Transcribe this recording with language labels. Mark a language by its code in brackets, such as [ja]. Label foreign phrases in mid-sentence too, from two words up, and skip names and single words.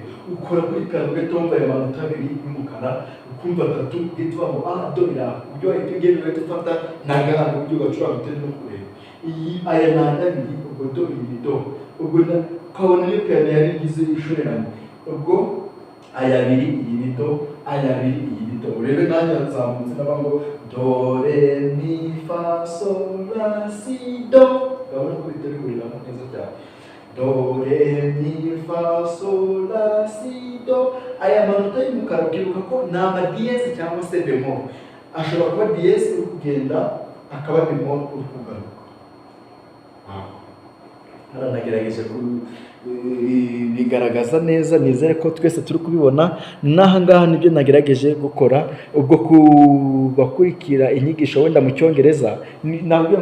[rw] ukora kuri piano ugahita wumva aya manota abiri y'umukara ukumva atatu ugahita uvuga ngo do iraha uburyo wahita ugenda ugahita ufata n'agahanga uburyo ugacuranga utari no kureba iyi aya ni abiri ubwo do iyi do ubwo ukabona iyo piano yari igize ishorerane ubwo aya abiri iyi do aya abiri iyi do urebe nanjye nzamutse n'abantu ngo do re mi fa so la si do urabona ko bitari kuriramo neza cyane do re mi fa so la si do aya manota y'umukara ubyibuka ko ni amadiyeze cyangwa se bemol ashobora kuba diyeze uri kugenda akaba bemol uri kugaruka haranagerageje bigaragaza neza nizere ko twese turi kubibona n'ahangaha nibyo nagerageje gukora ubwo kubakurikira inyigisho wenda mu cyongereza nabwiye